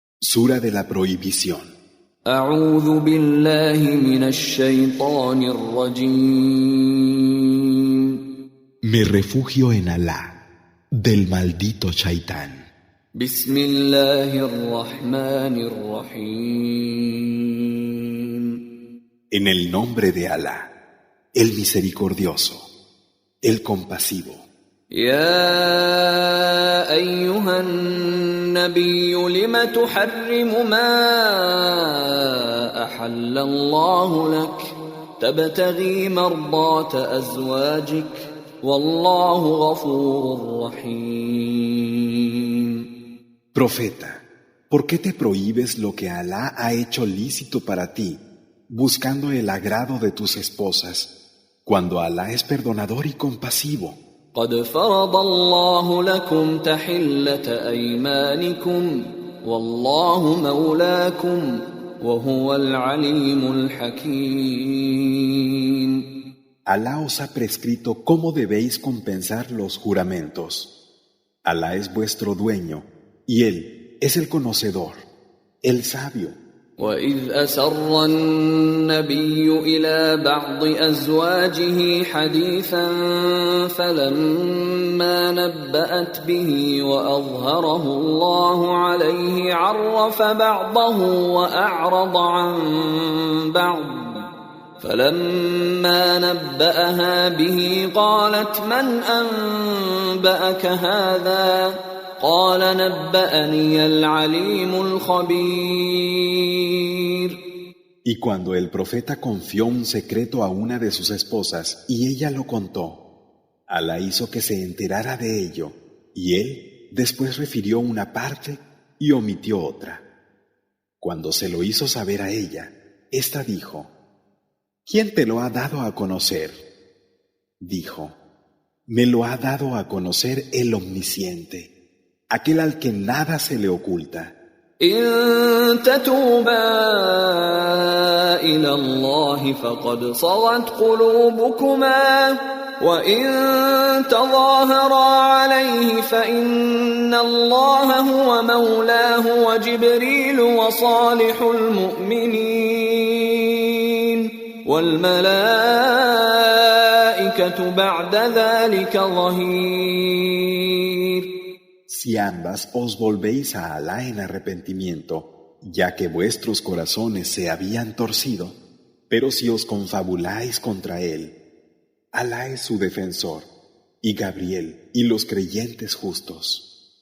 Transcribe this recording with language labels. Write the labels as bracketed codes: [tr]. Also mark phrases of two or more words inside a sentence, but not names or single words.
[es] Sura de la prohibición. [ar] أعوذ بالله من الشيطان الرجيم. [es] Me refugio en Alá, del maldito Shaitán. [ar] بسم الله الرحمن الرحيم. [es] En el nombre de Alá, el misericordioso, el compasivo. [ar] يا أيها النبي لم تحرم ما أحل الله لك تبتغي مرضات أزواجك والله غفور رحيم. [es] Profeta, ¿por qué te prohíbes lo que Alá ha hecho lícito para ti, buscando el agrado de tus esposas, cuando Alá es perdonador y compasivo? [ar] قد فرض الله لكم تحلة أيمانكم والله مولاكم وهو العليم الحكيم. [es] Alá os ha prescrito cómo debéis compensar los juramentos. Alá es vuestro dueño y Él es el conocedor, el sabio. [ar] وإذ أسر النبي إلى بعض أزواجه حديثا فلما نبأت به وأظهره الله عليه عرف بعضه وأعرض عن بعض فلما نبأها به قالت من أنبأك هذا قال نبأني العليم الخبير. [es] Y cuando el profeta confió un secreto a una de sus esposas y ella lo contó, Alá hizo que se enterara de ello, y él después refirió una parte y omitió otra. Cuando se lo hizo saber a ella, ésta dijo: ¿Quién te lo ha dado a conocer? Dijo: Me lo ha dado a conocer el Omnisciente, aquel al que nada se le oculta. [ar] إن تتوبا إلى الله فقد صغت قلوبكما وإن تظاهرا عليه فإن الله هو مولاه وجبريل وصالح المؤمنين والملائكة بعد ذلك ظهير. [es] Si ambas os volvéis a Alá en arrepentimiento, ya que vuestros corazones se habían torcido, pero si os confabuláis contra Él, Alá es su defensor, y Gabriel y los creyentes justos.